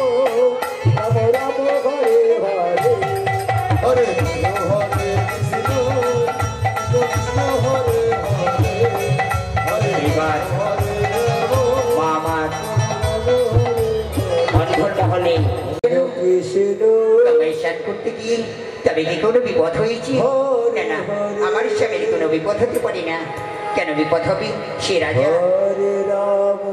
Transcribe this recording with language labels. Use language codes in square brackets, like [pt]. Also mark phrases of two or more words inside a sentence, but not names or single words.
[bn] Ramo Ramo, Hare Hare, Hare Krishna, Hare Krishna, Krishna Hare Hare, Hare Ramo, মা আমার অন্তর্মহলে Krishna, তোমায় স্নান করতে গিয়ে তবে কি কোনো বিপদ হয়েছে? না না, আমার স্বামীর কোনো বিপদ হতে পারে না। কেন বিপদ হবে? সে রাজা Hare Ramo,